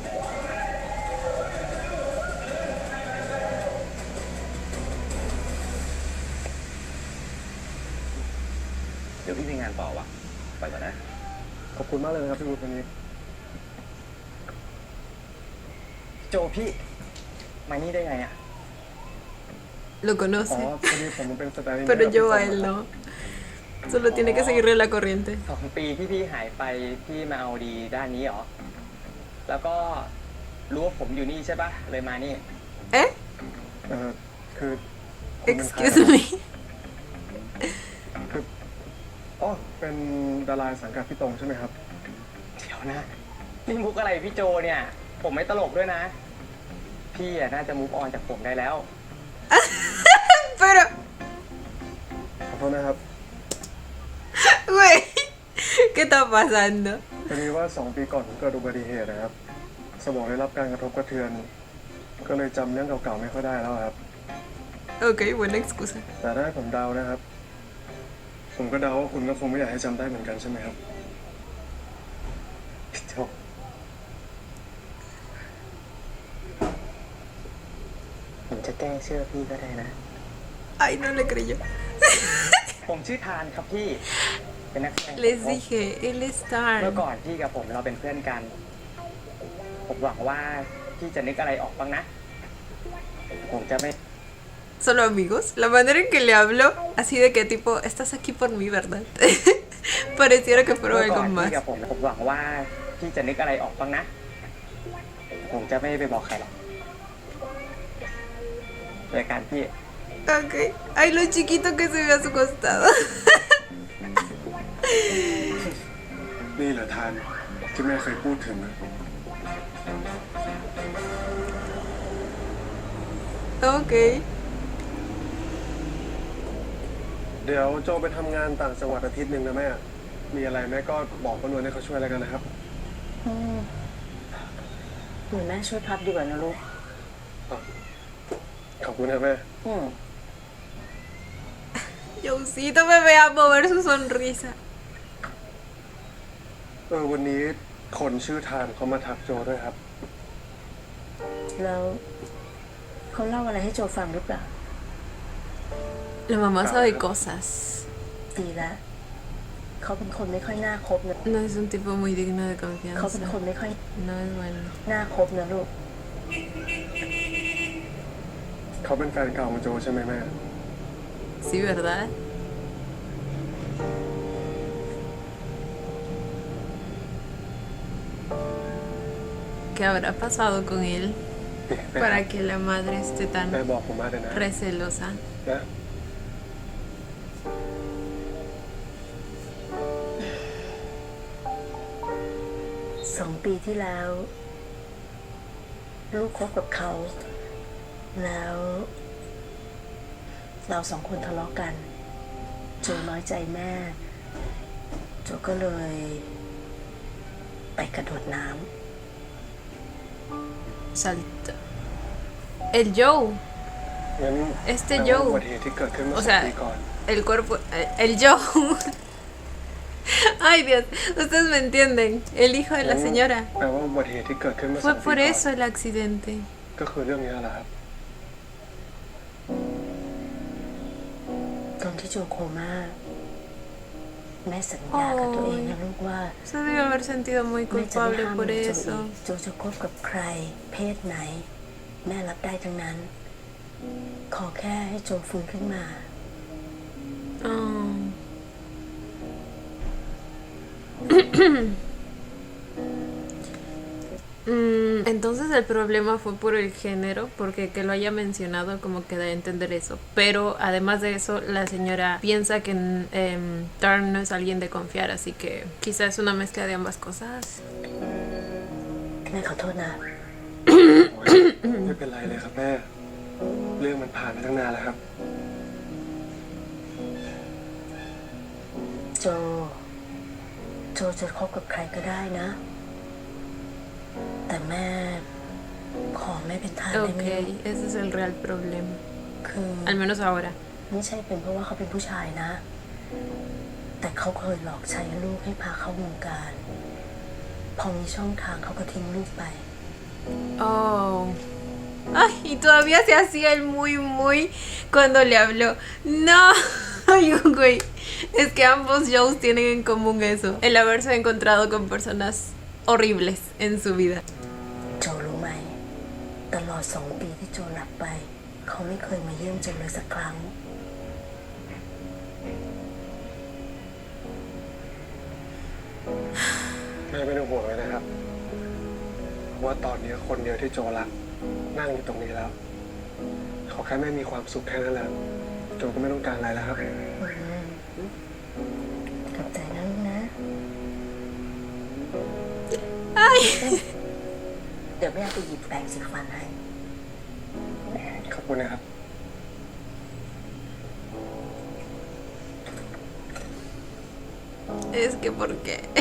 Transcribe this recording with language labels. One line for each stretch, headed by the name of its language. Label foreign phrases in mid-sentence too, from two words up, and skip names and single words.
Thai: เดี๋ยวพี่มีงานต่อว่ะ ไปก่อนนะ ขอบคุณมากเลยนะครับพี่วุฒิวันนี้ โจพี่ มานี่ได้ไงอ่ะ
Spanish: Lo
Thai: อ๋อ
Spanish: conoce.
Thai: พอดีผมเป็นสไตล์
Spanish: Pero yo a él no. Solo tiene que seguirle la corriente.
Thai: 2 ปีที่พี่หายไปพี่มาเอาดีด้านนี้เหรอ แล้วก็รู้ว่าผมอยู่นี่ใช่ปะเลยมานี่ ¿Eh? คือคุณเป็นใคร
English: Excuse me.
Thai: คืออ๋อเป็นดาราสังกัดพี่ตรงใช่ไหมครับ เดี๋ยวนะ นี่มุกอะไรพี่โจเนี่ย ผมไม่ตลกด้วยนะ พี่อะน่าจะมุกออนจากผมได้แล้ว
Spanish: Pero,
Thai: ขอโทษนะครับ
Spanish: güey, ¿qué está pasando?
Thai: พอดีว่า2 ปีก่อนผมเกิดอุบัติเหตุนะครับ สมองได้รับการกระทบกระเทือน ก็เลยจำเรื่องเก่าๆไม่ค่อยได้แล้วครับ
Spanish: Ok, buena excusa.
Thai: แต่ถ้าให้ผมเดานะครับ ผมก็เดาว่าคุณก็คงไม่อยากให้จำได้เหมือนกันใช่ไหมครับจบ ผมจะแกล้งเชื่อพี่ก็ได้นะ
Spanish: Ay, no le creyó.
Thai: ผมชื่อทานครับพี่ เป็นนักแสดง
Spanish: Les dije, él es
Thai: เมื่อ
Spanish: Star.
Thai: ก่อนพี่กับผมเราเป็นเพื่อนกัน ผมหวังว่าพี่จะนึกอะไรออกบ้างนะ ผมจะไม่
Spanish: ¿Solo amigos? La manera en que le habló, así de que tipo, estás aquí por mí, ¿verdad? Pareciera que fuera
Thai: เมื่อก่
Spanish: algo
Thai: อนพี่
Spanish: más.
Thai: กับผมหวังว่าพี่จะนึกอะไรออกบ้างนะ ผมจะไม่ไปบอกใครหรอกรายการพี่
Spanish: Ok. Ay, lo chiquito que se ve a su costado.
Thai: นี่เหรอทานที่แม่เคยพูดถึงนะ
Spanish: Ok.
Thai: เดี๋ยวโจไปทำงานต่างจังหวัดอาทิตย์หนึ่งนะแม่ มีอะไรแม่ก็บอกป้านวลให้เขาช่วยอะไรกันนะครับ หนูแม่ช่วยพับดีกว่านะลูก ขอบคุณครับแม่
Spanish: Yosito me vea mover su sonrisa.
Thai: วันนี้คนชื่อทานเขามาทักโจด้วยครับ แล้วเขาเล่าอะไรให้โจฟังหรือเปล่า
Spanish: La mamá sabe cosas.
Thai: ดีแล้วเขาเป็นคนไม่ค่อยน่าคบนะ
Spanish: No es un tipo muy digno de
Thai: เขาเป็น
Spanish: confianza.
Thai: คนไม่ค่อย
Spanish: No es bueno.
Thai: น่าคบนะลูก เขาเป็นแฟนเก่าของโจใช่ไหมแม่
Spanish: Sí, ¿verdad? ¿Qué habrá pasado con él
Thai: แม่
Spanish: para que la madre esté
Thai: แม่
Spanish: tan
Thai: บอกผมมาเลยนะ
Spanish: recelosa?
Thai: นะ 2 ปีที่แล้ว ลูกคบกับเขา แล้ว เรา2 คนทะเลาะกัน โจน้อยใจแม่ โจก็เลย ไปกระโดดน้ำ
Spanish: Salta. El Joe.
Thai: งั้น
Spanish: Este
Thai: แปลว่า
Spanish: Joe
Thai: อุบัติเหตุที่เกิดขึ้นเมื่อ
Spanish: O 2 sea,
Thai: ปีก่อน
Spanish: el cuerpo. El Joe. Ay, Dios. Ustedes me entienden. El hijo de la señora.
Thai: แปลว่าอุบัติเหตุที่เกิดขึ้นเมื่อ
Spanish: Fue
Thai: 2 ปี
Spanish: por
Thai: ก่อน
Spanish: eso el accidente.
Thai: ก็คือเรื่องนี้แหละครับ ตอนที่โจโคม่าแม่สัญญากับตัวเองนะลูกว่า
Spanish: Se debe haber sentido muy
Thai: แม่จะไม่
Spanish: culpable
Thai: ห้าม
Spanish: por
Thai: โจอี
Spanish: eso.
Thai: กโจจะคบกับใคร เพศไหน แม่รับได้ทั้งนั้น ขอแค่ให้โจฟื้นขึ้นมา
Spanish: Oh. Entonces el problema fue por el género, porque que lo haya mencionado como que da a entender eso. Pero además de eso, la señora piensa que Tarn no es alguien de confiar, así que quizás es una mezcla de ambas cosas.
Thai: แม่ขอโทษนะ ไม่เป็นไรเลยครับแม่ เรื่องมันผ่านไปตั้งนานแล้วครับ โจจะคบกับใครก็ได้นะ แต่แม่ขอไม่เป็นทาสได้ไหม
Spanish: Ok, ese es el real problema.
Thai: คือ
Spanish: Al menos ahora.
Thai: ไม่ใช่เป็นเพราะว่าเขาเป็นผู้ชายนะ แต่เขาเคยหลอกใช้ลูกให้พาเข้าวงการ พอมีช่องทางเขาก็ทิ้งลูกไป
Spanish: Oh. Ay, y todavía se hacía el muy cuando le habló. No, ay, güey. Es que ambos shows tienen en común eso. El haberse encontrado con personas horribles en su vida.
Thai: โจรู้ไหม ตลอด2 ปีที่โจหลับไป เขาไม่เคยมาเยี่ยมโจเลยสักครั้ง แม่ไม่ต้องห่วงเลยนะครับว่าตอนนี้คนเดียวที่โจรักนั่งอยู่ตรงนี้แล้วขอแค่แม่มีความสุขแค่นั้นแหละโจก็ไม่ต้องการอะไรแล้วครับ ขอบใจนะลูกนะ
Spanish: Ay.
Thai: เดี๋ยวแม่ไปหยิบแปรงสีฟันให้ ขอบคุณนะครับ
Spanish: Es que ¿por qué?